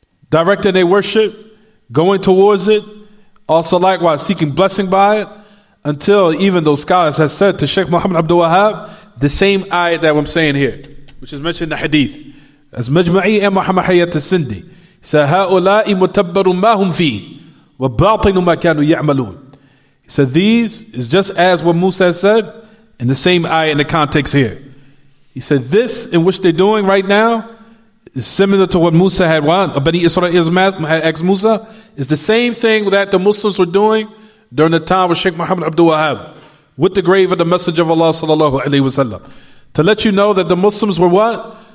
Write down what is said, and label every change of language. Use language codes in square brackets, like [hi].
[en] Directing their worship, going towards it, also likewise seeking blessing by it, until even those scholars have said to Sheikh Muhammad Abdul Wahhab the same ayat that I'm saying here, which is mentioned in the hadith, as Majma'i and Muhammad Hayat al-Sindi. He said, [ar] هَؤُلَاءِ مُتَبَّرٌ مَا هُمْ فِيهِ وَبَاطِنُ مَا كَانُوا يَعْمَلُونَ. [en] He said, these is just as what Musa said in the same ayah in the context here. He said, this in which they're doing right now is similar to what Musa had Bani Israel had asked Musa, is the same thing that the Muslims were doing during the time of Sheikh Muhammad Abdul Wahhab with the grave of the Messenger of Allah sallallahu alaihi wasallam, to let you know that the Muslims were what?